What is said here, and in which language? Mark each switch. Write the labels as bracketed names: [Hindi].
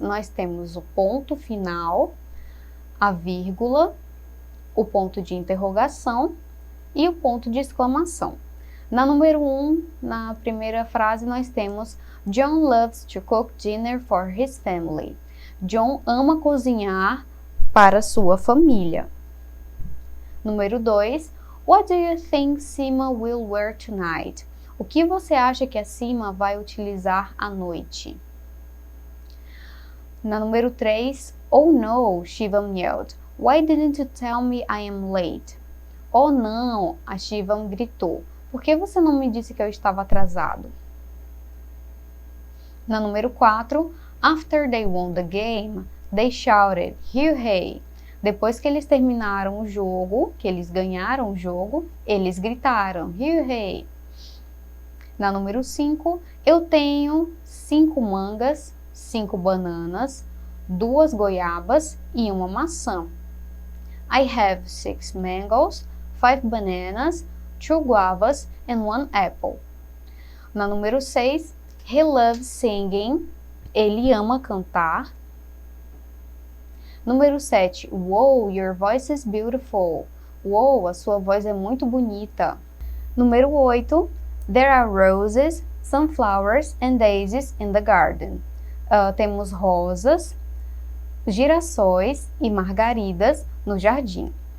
[Portuguese] Nós temos o ponto final, a vírgula, o ponto de interrogação e o ponto de exclamação. Na número 1, na primeira frase, nós temos [English] John loves to cook dinner for his family. [Portuguese] John ama cozinhar para sua família. Número 2, [English] What do you think Sima will wear tonight? [Portuguese] O que você acha que a Sima vai utilizar à noite? Na número 3, [English] Oh no, Shivam yelled. Why didn't you tell me I am late? [Portuguese] Oh não, a Shivam gritou. Por que você não me disse que eu estava atrasado? Na número 4, [English] After they won the game, they shouted, Hooray! [Portuguese] Depois que eles terminaram o jogo, que eles ganharam o jogo, eles gritaram, Hooray! Na número 5, eu tenho 5 mangas, 5 bananas, 2 goiabas e 1 maçã. [English] I have 6 mangoes, 5 bananas, 2 guavas and 1 apple. [Portuguese] Na número 6, [English] he loves singing. [Portuguese] Ele ama cantar. Número 7, [English] wow, your voice is beautiful. Wow, [Portuguese] a sua voz é muito bonita. Número 8, [English] there are roses, sunflowers and daisies in the garden. [Portuguese] Temos rosas, girassóis e margaridas no jardim.